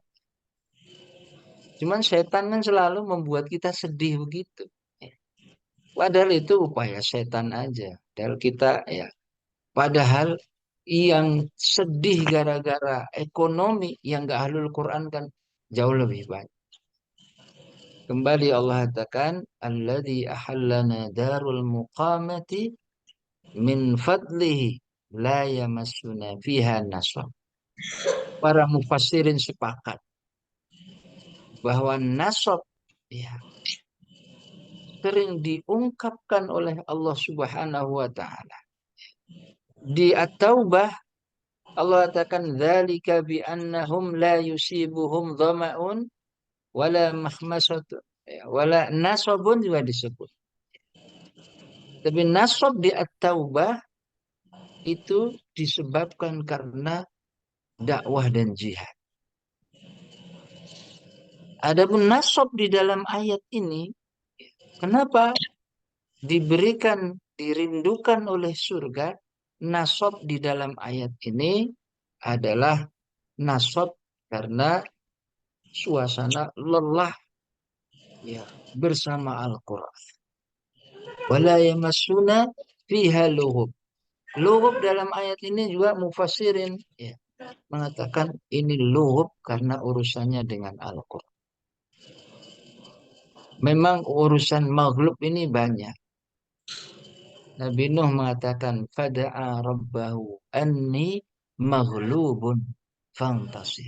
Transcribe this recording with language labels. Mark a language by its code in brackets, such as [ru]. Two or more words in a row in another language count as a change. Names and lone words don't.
[id] Cuman setan kan selalu membuat kita sedih begitu. Padahal itu upaya setan aja. Padahal kita ya, padahal yang sedih gara-gara ekonomi yang gak [ar] أهل القرآن [id] kan jauh lebih banyak. Kembali Allah katakan, [ar] الذي أحلنا دار المقامة من فضله لا يمسنا فيها نصب. [id] Para mufassirin sepakat bahwa nasab ya sering diungkapkan oleh Allah [ar] سبحانه وتعالى. [id] Di At-Taubah Allah katakan [ar] ذلك بأنهم لا يصيبهم ظمأ ولا مخمصة ولا نصب [id] juga disebut. Tapi nasab di At-Taubah itu disebabkan karena dakwah dan jihad. Adapun nasab di dalam ayat ini, kenapa diberikan, dirindukan oleh surga? Nasab di dalam ayat ini adalah nasab karena suasana lelah ya bersama Al-Quran. [ar] ولا يمسنا فيها لغوب. [id] Lughub dalam ayat ini juga mufassirin ya, mengatakan ini lughub karena urusannya dengan Al-Quran. Memang urusan maghlub ini banyak. Nabi Nuh mengatakan [ar] فدعا ربه أني مغلوب فانتصر.